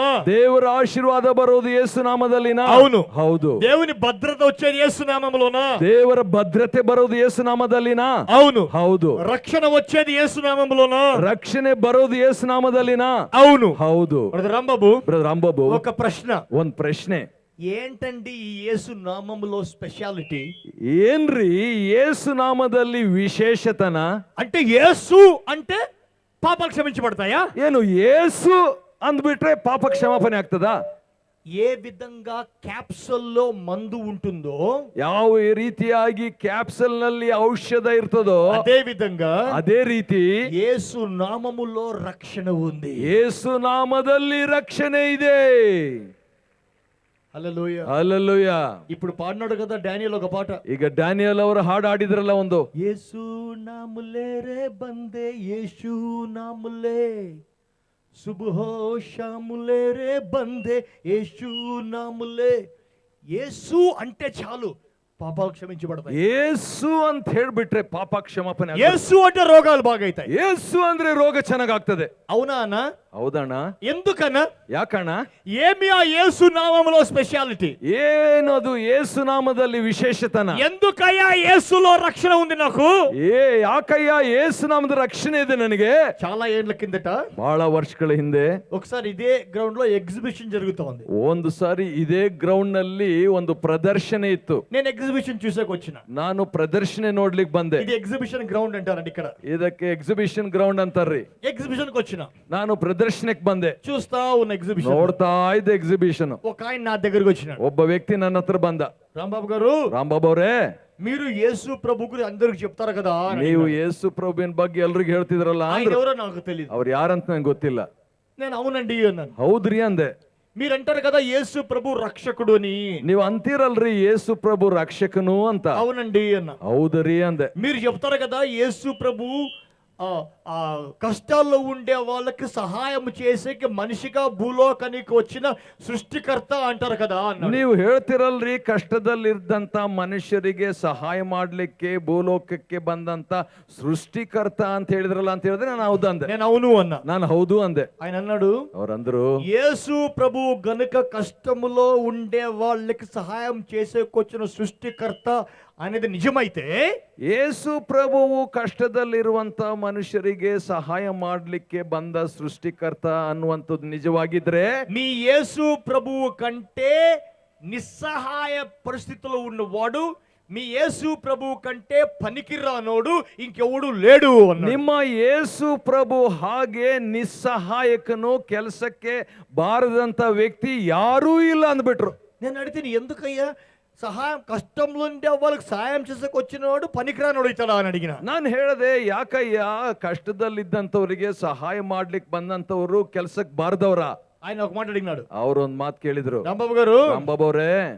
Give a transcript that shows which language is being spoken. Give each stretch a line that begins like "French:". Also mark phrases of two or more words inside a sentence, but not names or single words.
Kannada: ದೇವರ ಆಶೀರ್ವಾದ ಬರೋದು ಯೇಸು ನಾಮದಲ್ಲಿನ?
Telugu: అవును.
Kannada: ಹೌದು.
Telugu: దేవుని భద్రత వచ్చేది యేసు నామములోనా?
Kannada: ದೇವರ ಭದ್ರತೆ ಬರೋದು ಯೇಸು ನಾಮದಲ್ಲಿನ?
Telugu: అవును.
Kannada: ಹೌದು.
Telugu: రక్షణ వచ్చేది యేసు నామములోనా?
Kannada: ರಕ್ಷಣೆ ಬರೋದು ಯೇಸು ನಾಮದಲ್ಲಿನ?
Telugu: అవును.
Kannada: ಹೌದು.
Telugu: బ్రదర్ రాంబాబు,
Kannada: ಬ್ರದರ್ ರಾಂಬಾಬು,
Telugu: ఒక ప్రశ్న.
Kannada: ಒಂದ್ ಪ್ರಶ್ನೆ.
Telugu: ఏంటండి ఈ యేసు నామములో స్పెషాలిటీ?
Kannada: ಏನ್ರಿ ಯೇಸು ನಾಮದಲ್ಲಿ ವಿಶೇಷತನ?
Telugu: అంటే యేసు అంటే పాపాలు క్షమించబడతాయా?
Kannada: ಏನು ಯೇಸು ಅಂದ್ಬಿಟ್ರೆ ಪಾಪ ಕ್ಷಮಾಪಣೆ ಆಗ್ತದಾ?
Telugu: ఏ విధంగా క్యాప్సూల్లో మందు ఉంటుందో
Kannada: ಯಾವ ರೀತಿಯಾಗಿ ಕ್ಯಾಪ್ಸಲ್ ನಲ್ಲಿ ಔಷಧ ಇರ್ತದೋ
Telugu: అదే విధంగా
Kannada: ಅದೇ ರೀತಿ
Telugu: యేసు నామములో రక్షణ ఉంది.
Kannada: ಯೇಸು ನಾಮದಲ್ಲಿ ರಕ್ಷಣೆ ಇದೆ.
Telugu: హల్లెలూయా.
Kannada: ಹಲ್ಲೆಲೂಯಾ.
Telugu: ఇప్పుడు పాడినాడు కదా డానియల్ ఒక పాట.
Kannada: ಈಗ ಡ್ಯಾನಿಯಲ್ ಅವರು ಹಾಡು ಹಾಡಿದ್ರಲ್ಲ ಒಂದು,
Hindi: येसु नाम ले रे बंदे येसु नाम ले सुबह-ओ-शाम ले रे बंदे येसु नाम ले.
Telugu: యేసు అంటే చాలు పాపాలు క్షమించబడతాయి.
Kannada: ಯೇಸು ಅಂತ ಹೇಳ್ಬಿಟ್ರೆ ಪಾಪ ಕ್ಷಮಾಪಣೆ ಆಗ್ತದೆ.
Telugu: యేసు అంటే రోగాలు బాగైతాయి.
Kannada: ಯೇಸು ಅಂದ್ರೆ ರೋಗ ಚೆನ್ನಾಗಾಗ್ತದೆ.
Telugu: అవునా అన్న?
Kannada: ಹೌದಣ್ಣ.
Telugu: ఎందుకన్నా?
Kannada: ಯಾಕಣ್ಣ?
Telugu: ఏమి ఆ యేసు నామములో స్పెషాలిటీ?
Kannada: ಏನದು ಯೇಸು ನಾಮದಲ್ಲಿ ವಿಶೇಷತನ?
Telugu: ఎందుకయ్యా యేసులో రక్షణ ఉంది నాకు?
Kannada: ಯಾಕಯ್ಯ ಯೇಸು ನಾಮದ ರಕ್ಷಣೆ ಇದೆ ನನಗೆ?
Telugu: చాలా ఏళ్ల కిందట
Kannada: ಬಹಳ ವರ್ಷಗಳ ಹಿಂದೆ
Telugu: ఒకసారి ఇదే గ్రౌండ్ లో ఎగ్జిబిషన్ జరుగుతా ఉంది.
Kannada: ಒಂದು ಸಾರಿ ಇದೇ ಗ್ರೌಂಡ್ ನಲ್ಲಿ ಒಂದು ಪ್ರದರ್ಶನ ಇತ್ತು.
Telugu: నేను ఎగ్జిబిషన్ చూసాక వచ్చిన.
Kannada: ನಾನು ಪ್ರದರ್ಶನ ನೋಡ್ಲಿಕ್ಕೆ ಬಂದೆ.
Telugu: ఇది
English: exhibition ground
Telugu: అంటారండి ఇక్కడ.
Kannada: ಇದಕ್ಕೆ
English: exhibition ground
Kannada: ಅಂತಾರ್ರಿ.
Telugu: ఎగ్జిబిషన్ కి వచ్చిన.
Kannada: ನಾನು ಪ್ರದರ್ಶನಕ್ಕೆ ಬಂದೆ.
Telugu: చూస్తా ఉన్న ఎగ్జిబిషన్.
Kannada: ನೋಡ್ತಾ ಇದ್ದೆ ಎಕ್ಸಿಬಿಷನ್.
Telugu: ఒక ఆయన నా దగ్గరికి వచ్చినాడు.
Kannada: ಒಬ್ಬ ವ್ಯಕ್ತಿ ನನ್ನ ಹತ್ರ ಬಂದ.
Telugu: రాంబాబు గారు,
Kannada: ರಾಂಬಾಬು ಅವರೇ,
Telugu: మీరు యేసు ప్రభు గురించి అందరికి చెప్తారు కదా అని
Kannada: ನೀವು
Telugu: అడిగాడు.
Kannada: ಯೇಸು ಪ್ರಭುವಿನ ಬಗ್ಗೆ ಎಲ್ರಿಗೂ ಹೇಳ್ತಿದ್ರಲ್ಲ
Telugu: ఆయన
Kannada: ಅಂದ್ರು.
Telugu: ఎవరో నాకు తెలియదు.
Kannada: ಅವ್ರು ಯಾರಂತ ನಂಗೆ ಗೊತ್ತಿಲ್ಲ.
Telugu: నేను అవునండి అన్నాను.
Kannada: ಹೌದ್ರಿ ಅಂದೆ.
Telugu: మీరు అంటారు కదా యేసు ప్రభు రక్షకుడు అని.
Kannada: ನೀವು ಅಂತೀರಲ್ರಿ ಯೇಸು ಪ್ರಭು ರಕ್ಷಕನು ಅಂತ.
Telugu: అవునండి అన్న.
Kannada: ಹೌದ್ರಿ ಅಂದೆ.
Telugu: మీరు చెప్తారు కదా యేసు ప్రభు ఆ కష్టాల్లో ఉండే వాళ్ళకి సహాయం చేసేకి మనిషిగా భూలోకానికి వచ్చిన సృష్టికర్త అంటారు కదా అన్నాడు.
Kannada: ನೀವು ಹೇಳ್ತಿರಲ್ರಿ ಕಷ್ಟದಲ್ಲಿದ್ದಂತ ಮನುಷ್ಯರಿಗೆ ಸಹಾಯ ಮಾಡ್ಲಿಕ್ಕೆ ಭೂಲೋಕಕ್ಕೆ ಬಂದಂತ ಸೃಷ್ಟಿಕರ್ತ ಅಂತ ಹೇಳಿದ್ರಲ್ಲ ಅಂತ ಹೇಳಿದ್ರೆ ನಾನು ಹೌದು ಅಂದೆ.
Telugu: నేను అవును అన్నా.
Kannada: ನಾನು ಹೌದು అంದೆ.
Telugu: ఆయన అన్నాడు,
Kannada: ಅವ್ರಂದ್ರು,
Telugu: యేసు ప్రభు గనుక కష్టములో ఉండే వాళ్ళకి సహాయం చేసేకొచ్చిన సృష్టికర్త అనేది నిజమైతే,
Kannada: ಯೇಸು ಪ್ರಭುವು ಕಷ್ಟದಲ್ಲಿರುವಂತ ಮನುಷ್ಯರಿಗೆ ಸಹಾಯ ಮಾಡ್ಲಿಕ್ಕೆ ಬಂದ ಸೃಷ್ಟಿಕರ್ತ ಅನ್ನುವಂಥದ್ದು ನಿಜವಾಗಿದ್ರೆ,
Telugu: మీ యేసు ప్రభువు కంటే నిస్సహాయ పరిస్థితిలో ఉన్నవాడు, మీ యేసు ప్రభువు కంటే పనికిరానోడు ఇంకెవడు లేడు అన్నాడు.
Kannada: ನಿಮ್ಮ ಯೇಸು ಪ್ರಭು ಹಾಗೆ ನಿಸ್ಸಹಾಯಕನು, ಕೆಲಸಕ್ಕೆ ಬಾರದಂತ ವ್ಯಕ್ತಿ ಯಾರೂ ಇಲ್ಲ ಅಂದ್ಬಿಟ್ರು.
Telugu: నేను అడిగితే ఎందుకయ్యా సహాయం కష్టంలో ఉండే వాళ్ళకి సహాయం చేసేకి వచ్చినవాడు పనికిరానోడు అవుతాడా అని అడిగిన.
Kannada: ನಾನು ಹೇಳಿದೆ, ಯಾಕಯ್ಯ ಕಷ್ಟದಲ್ಲಿದ್ದಂಥವ್ರಿಗೆ ಸಹಾಯ ಮಾಡ್ಲಿಕ್ಕೆ ಬಂದಂಥವ್ರು ಕೆಲ್ಸಕ್ಕೆ ಬಾರದವ್ರ?
Telugu: ఆయన ఒక మాట అడిగినాడు.
Kannada: ಅವ್ರು ಒಂದ್ ಮಾತು ಕೇಳಿದ್ರು.
Telugu: రాంబాబు గారు,
Kannada: ರಾಂಬಾಬು ಅವರೇ,